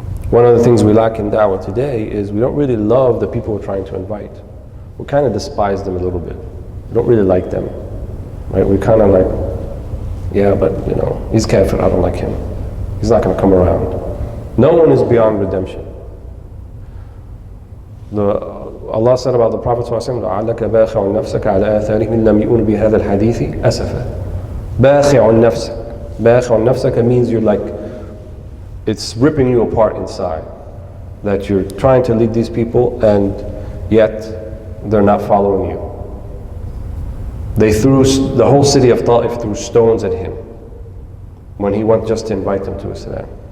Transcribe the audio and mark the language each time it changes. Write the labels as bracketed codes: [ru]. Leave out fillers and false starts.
[en] One of the things we lack in da'wah today is we don't really love the people we're trying to invite. We kind of despise them a little bit. We don't really like them, right? We kind of like, yeah, but he's kafir, I don't like him. He's not going to come around. No one is beyond redemption. Allah said about the Prophet [ar] ﷺ, لَعَلَّكَ بَاخِعٌ نَفْسَكَ عَلَى آثَارِهِمْ لَمْ يُؤْمِنُوا بِهَذَا الْحَدِيثِ أَسَفًا. بَاخِعٌ نَفْسَكَ. بَاخِعٌ نَفْسَكَ [en] means you're like, it's ripping you apart inside. That you're trying to lead these people, and yet they're not following you. They threw, the whole city of Ta'if threw stones at him when he went just to invite them to Islam.